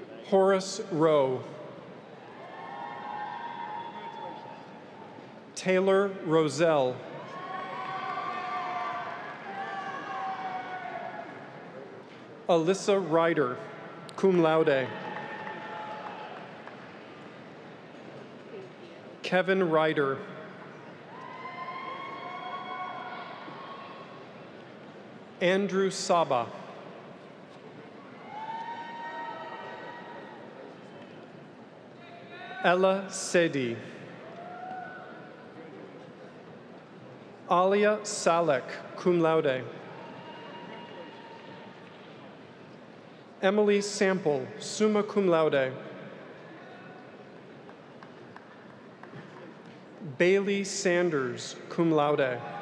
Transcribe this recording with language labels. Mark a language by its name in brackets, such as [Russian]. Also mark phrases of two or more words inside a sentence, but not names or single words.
[English] Horace Rowe. Taylor Roselle. Alyssa Ryder, [Latin] cum laude. [English] Kevin Ryder. Andrew Saba. Ella Sedi. Alia Salek, [Latin] cum laude. [English] Emily Sample, [Latin] summa cum laude. [English] Bailey Sanders, [Latin] cum laude.